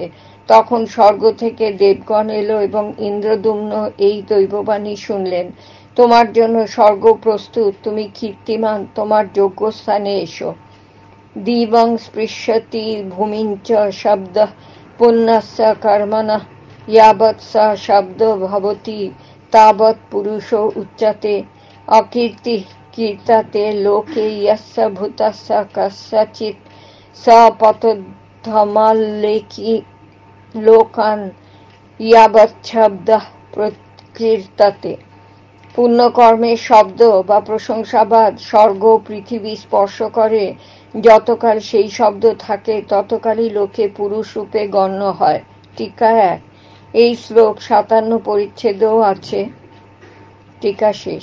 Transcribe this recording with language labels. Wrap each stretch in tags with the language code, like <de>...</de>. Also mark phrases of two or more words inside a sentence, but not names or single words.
<bn>তখন স্বর্গ থেকে দেবগণ এলো এবং ইন্দ্রদ্যুম্ন এই দৈববাণী শুনলেন, তোমার জন্য স্বর্গ প্রস্তুত, তুমি কীর্তিমান, তোমার যোগ্যস্থানে এসো।</bn> <sa>দিবং স্পৃশ্যতি ভূমিঞ্চ শব্দ পুণ্যস্য কর্মণঃ यावत् स शब्दो भवति तावत् पुरुषो उच्यते अकीर्ति कीर्तते लोके यस्य भूतस्य कस्यचित् स पतद्धमाल्लेखि लोकान् यावत् शब्दः प्रकीर्तते।</sa> <bn>পুণ্যকর্মের শব্দ বা প্রশংসাবাদ স্বর্গ পৃথিবী স্পর্শ করে, যতকাল সেই শব্দ থাকে ততকালই লোকে পুরুষ রূপে গণ্য হয়। টিকা 1। এই শ্লোক 57 পরিচ্ছেদেও আছে। টিকা শেষ।</bn>